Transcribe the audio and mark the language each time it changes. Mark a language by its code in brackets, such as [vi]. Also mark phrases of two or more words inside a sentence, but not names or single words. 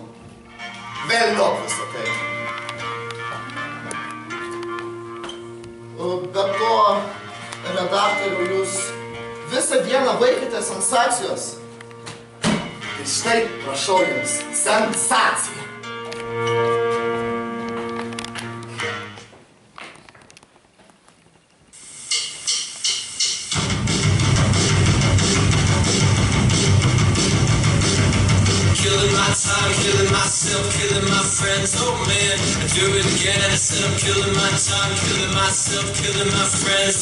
[lt] Velniop visą tai. Be to, redaktoriau, jūs visą dieną vaikėte sensacijos. Ir štai, prašau jums, sensacija. [en] Killing my time, killing myself, killing my friends, oh man, I do it again, I said I'm killing my time, killing myself, killing my friends,